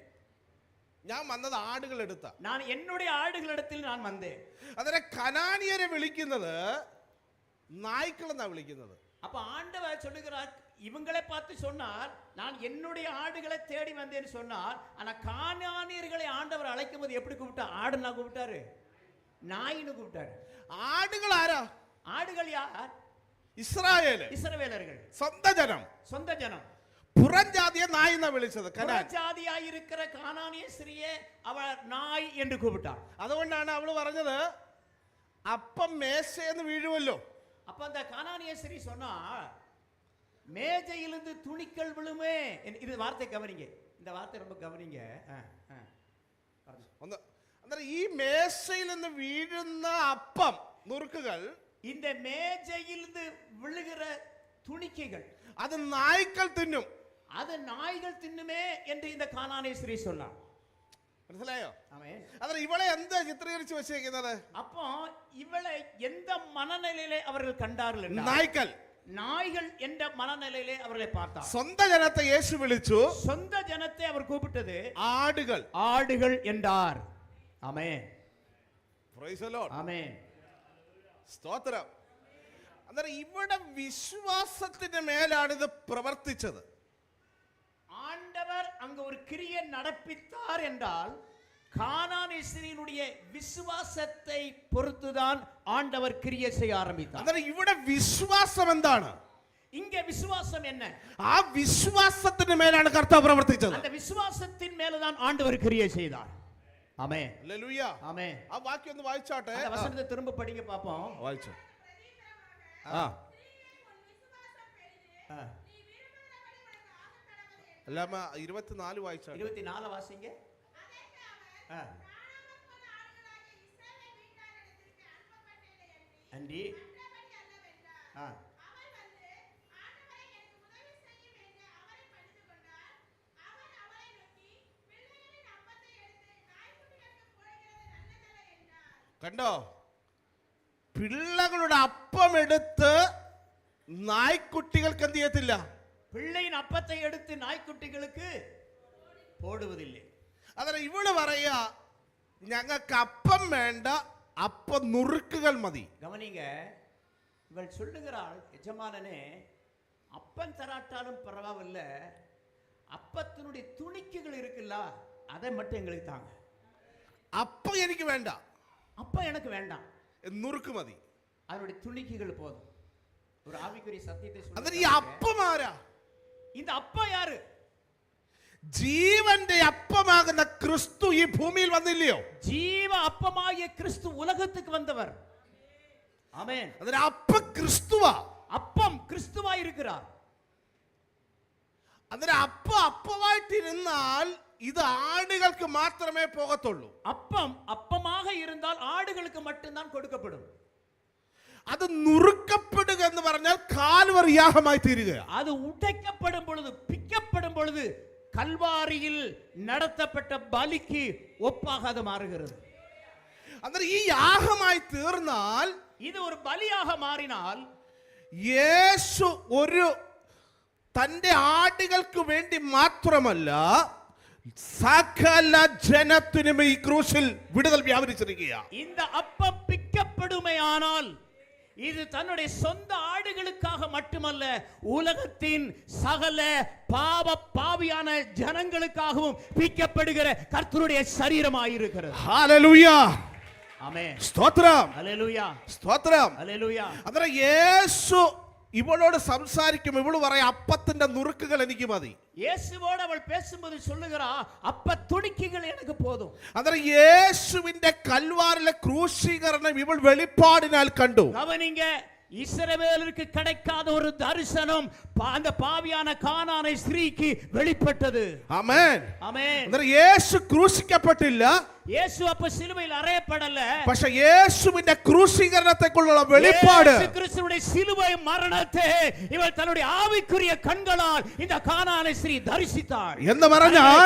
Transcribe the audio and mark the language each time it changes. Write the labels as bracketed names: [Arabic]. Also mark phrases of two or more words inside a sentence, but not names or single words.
[Malayalam] ഞാൻ വന്നത് ആടുകൾ എടുത്ത. [Tamil] நான் என்னுடைய ஆடுகளிடத்தில் நான் வந்தேன். [Malayalam] അതിനെ കനാനിയരെ വിളിക്കുന്നത് നായ്ക്കൾ എന്നാ വിളിക്കുന്നത്. [Tamil] அப்ப ஆண்டவர் சொல்லுகிறார், இவங்களை பார்த்து சொன்னார் நான் என்னுடைய ஆடுகளை தேடி வந்தேன்னு சொன்னார். ஆனா கானானியர்களை ஆண்டவர் அழைக்கும் போது எப்படி கூப்பிட்டார்? ஆடுனா கூப்பிட்டாரு, நாயின்னு கூப்பிட்டாரு. [Malayalam] ആടുകൾ ആരാ? [Tamil] ஆடுகள் யார்? [Malayalam] ഇസ്രായേല്, [Tamil] இஸ்ரவேலர்கள், [Malayalam] സ്വന്തം ജനം. [Tamil] சொந்த ஜனம். [Malayalam] പുറം ജാതിയെ നായ് എന്നാ വിളിച്ചത്. [Tamil] ஜாதியாய் இருக்கிற கானானிய ஸ்திரியே அவள் நாய் என்று கூப்பிட்டார். [Malayalam] അതുകൊണ്ടാണ് അവള് പറഞ്ഞത് അപ്പം മേശയെന്ന് വീഴുമല്ലോ. [Tamil] அப்ப அந்த கானானிய ஸ்திரீ சொன்னா மேஜையிலிருந்து துணிக்கள் விழுமே. இது வார்த்தை கவனிங்க, இந்த வார்த்தை ரொம்ப கவனிங்க. [Malayalam] ഒന്ന് അന്നേരം ഈ മേശയിൽ നിന്ന് വീഴുന്ന അപ്പം നുറുക്കുകൾ, [Tamil] இந்த மேஜையிலிருந்து விழுகிற துணிக்கைகள் [Malayalam] അത് നായ്ക്കൾ തിന്നും. [Tamil] அது நாய்கள் தின்னுமே என்று இந்த கானானிய ஸ்திரீ சொன்னார். [Malayalam] മനസ്സിലായോ? [Tamil] ஆமென். [Malayalam] അന്നേരം ഇവളെ എന്താ ചിത്രീകരിച്ച് വെച്ചേക്കുന്നത്? [Tamil] அப்போ இவளை எந்த மனநிலையிலே அவர்கள் கண்டார்கள் என்றால், [Malayalam] നായ്ക്കൾ, [Tamil] நாய்கள் என்ற மனநிலையிலே அவர்களை பார்த்தார். [Malayalam] സ്വന്തം ജനത്തെ യേശു വിളിച്ചു [Tamil] சொந்த ஜனத்தை அவர் கூப்பிட்டது [Malayalam] ആടുകൾ. [Tamil] ஆடுகள் என்றார். ஆமென், [English] praise the Lord. [Tamil] ஆமென், [Malayalam] സ്തോത്രം. അന്നേരം ഇവിടെ വിശ്വാസത്തിന്റെ മേലാണ് ഇത് പ്രവർത്തിച്ചത്. [Tamil] ஆண்டவர் அங்க ஒரு கிரியை நடப்பித்தார் என்றால் கானானிய ஸ்திரீயினுடைய விசுவாசத்தை பொறுத்துதான் ஆண்டவர் கிரியை செய்ய ஆரம்பித்தார். [Malayalam] അന്നേരം ഇവിടെ വിശ്വാസം എന്താണ്? [Tamil] இங்க விசுவாசம் என்ன? [Malayalam] ആ വിശ്വാസത്തിന്റെ മേലാണ് കർത്താവ് പ്രവർത്തിച്ചത്. [Tamil] அந்த விசுவாசத்தின் மேலதான் ஆண்டவர் கிரியை செய்தார். ஆமென், [Malayalam] ഹല്ലേലൂയ. [Tamil] ஆமென். [Malayalam] ആ വാക്യം ഒന്ന് വായിച്ചാട്ടെ. [Tamil] அந்த வசனத்தை திரும்ப படிங்க பாப்போம். [Malayalam] വായിച്ചു. അല്ലാമ 24 വായിച്ചാട്ടെ. [Tamil] 24 வாசிங்க. அன்றி [Malayalam] കണ്ടോ? പിള്ളകളുടെ അപ്പം എടുത്ത് നായ്ക്കുട്ടികൾക്ക് എന്ത് ചെയ്യത്തില്ല? [Tamil] பிள்ளையின் அப்பத்தை எடுத்து நாய்க்குட்டிகளுக்கு போடுவதில்லையே. [Malayalam] അതെ, ഇവള് പറയാ ഞങ്ങൾക്ക് അപ്പം വേണ്ട, അപ്പം നുറുക്കുകൾ മതി. [Tamil] கவனிங்க, இவள் சொல்லுகிறாள், எஜமானனே அப்பன் தராட்டாலும் பரவாயில்ல, அப்பத்தினுடைய துணிக்குகள் இருக்குல்ல அதை மட்டும் எங்களுக்கு தாங்க. [Malayalam] അപ്പം എനിക്ക് വേണ്ട, [Tamil] அப்பம் எனக்கு வேண்டாம், [Malayalam] നുറുക്ക് മതി, [Tamil] அதனுடைய துணிக்குகள் போதும். ஒரு ஆவிக்குரிய சத்தியத்தை [Malayalam] അതെ, ഈ അപ്പം ആരാ? [Tamil] இந்த அப்பா யாரு? [Malayalam] ജീവന്റെ അപ്പമാകുന്ന ക്രിസ്തു ഈ ഭൂമിയിൽ വന്നില്ലയോ? [Tamil] ஜீவ அப்பமாகிய கிறிஸ்து உலகத்துக்கு வந்தவர். ஆமென். [Malayalam] അതിന് അപ്പം ക്രിസ്തുവാ. [Tamil] அப்பம் கிறிஸ்துவாய் இருக்கிறார். [Malayalam] അതിന് അപ്പമായിട്ടിരുന്നാൽ ഇത് ആടുകൾക്ക് മാത്രമേ പോകത്തുള്ളൂ. [Tamil] அப்பம் அப்பமாக இருந்தால் ஆடுகளுக்கு மட்டும்தான் கொடுக்கப்படும். [Malayalam] അത് നുറുക്കപ്പെടുക എന്ന് പറഞ്ഞാൽ കാൽവറി യാഗമായി തീരുക. [Tamil] அது உடைக்கப்படும் பொழுது, பிக்கப்படும் பொழுது கல்வாரியில் நடத்தப்பட்ட பலிக்கு ஒப்பாக அது மாறுகிறது. [Malayalam] അന്നേരം ഈ യാഗമായി തീർന്നാൽ, இது ഒരു ബലിயாக മാറിനാൽ, യേശു ഒരു തന്റെ ആടുകൾക്ക് വേണ്ടി മാത്രമല്ല സകല ജനത്തിനും ഈ ക്രൂശിൽ വിടുതൽ വ്യാപരിച്ചിരിക്കുക. [Tamil] இந்த அப்பம் பிக்கப்படுமையானால் இது தன்னுடைய சொந்த ஆடுகளுக்காக மட்டுமல்ல, உலகத்தின் சகல பாவியான ஜனங்களுக்காகவும் பிக்கப்படுகிற கர்த்தருடைய சரீரமாயிருக்கிறது. [Malayalam] ഹല്ലേലൂയ, ആമേൻ, സ്തോത്രം, ഹല്ലേലൂയ, സ്തോത്രം. ഹല്ലേലൂയ. അന്നേരം യേശു ഇവളോട് സംസാരിക്കും, ഇവള് പറയാം അപ്പത്തിന്റെ നുറുക്കുകൾ എനിക്ക് മതി. [Tamil] இயேசுவோடு அவள் பேசும்போது சொல்லுகிறா, அப்ப துணிக்குகள் எனக்கு போதும். [Malayalam] അന്നേരം യേശുവിന്റെ കൽവാരിലെ ക്രൂശീകരണം ഇവൾ വെളിപ്പാടിനാൽ കണ്ടു. [Tamil] கவனிங்க, இஸ்ரவேலுக்கு கிடைக்காத ஒரு தரிசனம் அந்த பாவியான கானானை ஸ்திரீக்கு வெளிப்பட்டது. [Malayalam] ആമേൻ, [Tamil] ஆமென். [Malayalam] അന്നേരം യേശു ക്രൂശിക്കപ്പെട്ടില്ല, [Tamil] இயேசு அப்ப சிலுவையில் அறையப்படல. [Malayalam] പക്ഷേ യേശുവിന്റെ ക്രൂശീകരണത്തെക്കുള്ള വെളിപ്പാട്, [Tamil] இயேசு கிறிஸ்துவின் சிலுவை மரணத்தை இவள் தன்னுடைய ஆவிக்குரிய கண்களால் இந்த கானானை ஸ்திரீ தரிசித்தாள் [Malayalam] എന്ന് പറഞ്ഞാൽ,